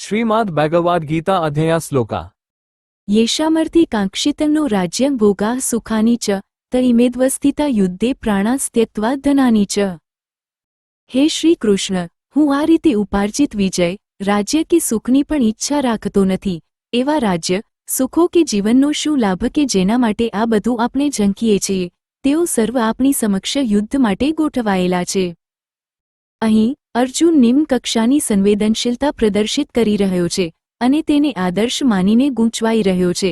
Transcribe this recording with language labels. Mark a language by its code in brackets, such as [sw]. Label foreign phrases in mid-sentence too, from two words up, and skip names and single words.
[sa] ಶ್ರೀಮದ್ ಭಗವದ್ಗೀತಾ ಅಧ್ಯಾಯ ಶ್ಲೋಕ येषामर्थी काङ्क्षितन्नो राज्यं भोगाः सुखानि च त इमेद्वस्थिता युद्धे प्राणान् त्यक्त्वा धनानि च। हे श्री कृष्ण, [gu] હું આ રીતે ઉપાર્જિત વિજય, રાજ્ય કે સુખની પણ ઈચ્છા રાખતો નથી। એવા રાજ્ય, સુખો કે જીવનનો શું લાભ કે જેના માટે આ બધું આપણે ઝંખીએ છીએ, તેઓ સર્વ આપણી સમક્ષ યુદ્ધ માટે ગોઠવાયેલા છે। અહીં અર્જુન નિમ્ન કક્ષાની સંવેદનશીલતા પ્રદર્શિત કરી રહ્યો છે અને તેને આદર્શ માનીને ગૂંચવાઈ રહ્યો છે।